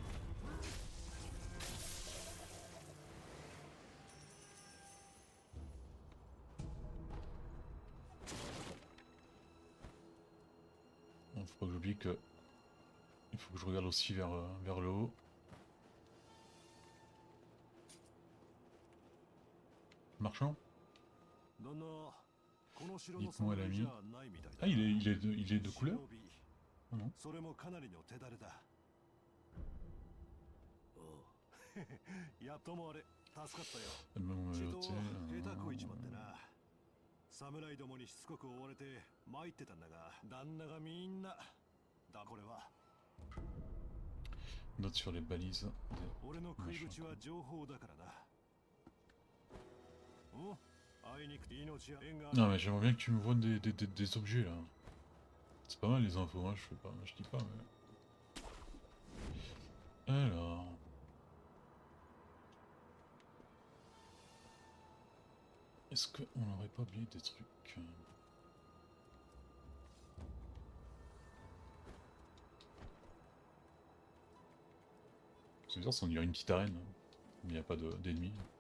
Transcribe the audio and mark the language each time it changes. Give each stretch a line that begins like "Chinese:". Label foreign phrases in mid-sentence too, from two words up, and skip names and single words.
French: Bon, faut pas que j'oublie que... Il faut que je regarde aussi vers le haut. Marchand? Dites-moi l'ami. Ah il est de couleur? Ah non.
Japanese: それもかなりの手だれだ。おうやっともあれ助かったよ。
French: Même
Japanese: 血
French: le
Japanese: と
French: hôtel,
Japanese: 下手こいちまってな。侍どもにしつこく追われて参ってたんだが、旦那がみんなだこれは。
French: Note sur les balises.
Japanese: 俺の食い口は情報だからな。お、
French: Non mais j'aimerais bien que tu me vois des objets là. C'est pas mal les infos, hein, je fais pas, je dis pas mais... Alors... Est-ce qu'on n'aurait pas oublié des trucs C'est bizarre, ça on dirait une petite arène, hein, mais il n'y a pas d'ennemis.